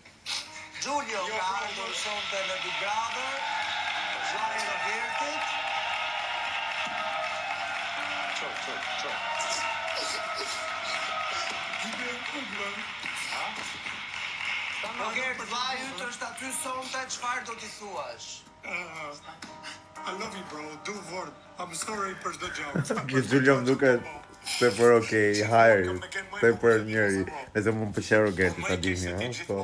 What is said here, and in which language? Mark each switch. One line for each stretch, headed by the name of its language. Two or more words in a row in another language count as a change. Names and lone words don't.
Albanian: Giulio ka ardhur sonte në Big Brother, zoti Rogertit. Rogert, vllai yt është aty sonte, çfarë do t'i thuash?
English: I love you, bro. Do word. I'm sorry
Albanian: për çdo gjë. Kjo Giulio më duket se për okej, hajri, se për njëri, nëse më pëlqen Rogerti ta dini, ha, po.